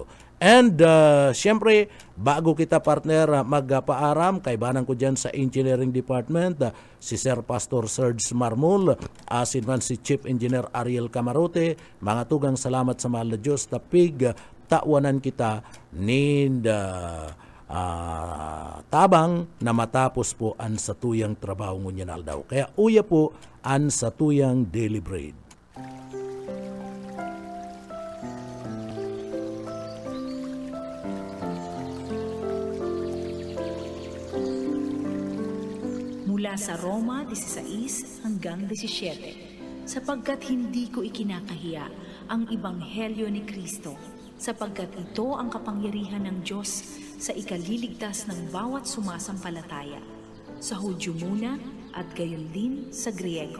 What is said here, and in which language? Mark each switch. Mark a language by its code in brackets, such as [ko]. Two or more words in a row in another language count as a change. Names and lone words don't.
[bik] And syempre, bago kita partner magpaaram, kaibanan ko dyan sa Engineering Department, si Sir Pastor Serge Marmol, asin man si Chief Engineer Ariel Camarote, mga tugang salamat sa mahal na Diyos, tapig tawanan kita nin tabang na matapos po an sa tuyang trabaho ngunyan aldaw. Kaya uya po an sa tuyang [en] daily bread. [tl] Mula sa Roma 16 hanggang 17, sapagkat hindi ko ikinakahiya ang Ebanghelyo ni Kristo, sapagkat ito ang kapangyarihan ng Diyos sa ikaliligtas ng bawat sumasampalataya, sa Hudyo muna at gayon din sa Griego.